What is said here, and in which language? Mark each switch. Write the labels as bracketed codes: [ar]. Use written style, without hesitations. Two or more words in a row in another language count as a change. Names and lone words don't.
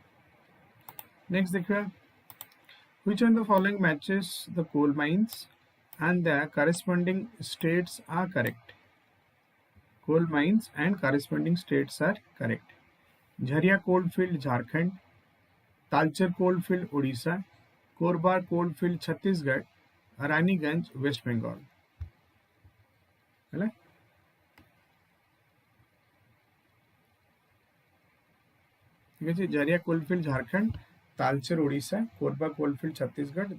[en] Next, which one of the following matches the coal mines? and the corresponding states are correct. Coal mines and corresponding states are correct. Jharia coalfield, Jharkhand. Talcher coalfield, Odisha. Korba coalfield, Chhattisgarh. Raniganj, West Bengal. Hello? Jharia coalfield, Jharkhand. Talcher, Odisha. Korba coalfield, Chhattisgarh.